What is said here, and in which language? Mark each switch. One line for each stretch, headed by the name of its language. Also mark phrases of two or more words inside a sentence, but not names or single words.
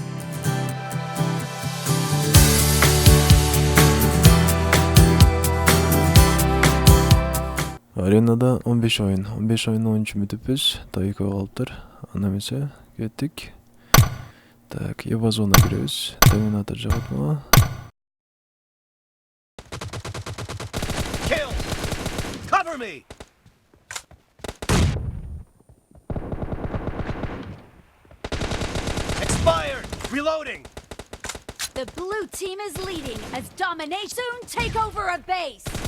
Kyrgyz: Аренада 15 oyun. 15 oyunun 13 бүтүппүз. Тайко калыптыр. Анда эмесе кеттик. Так, Эва зона киребиз. Терминатор жагатма.
English: Cover me! Expired! Reloading! The blue team is leading as domination soon take over a base.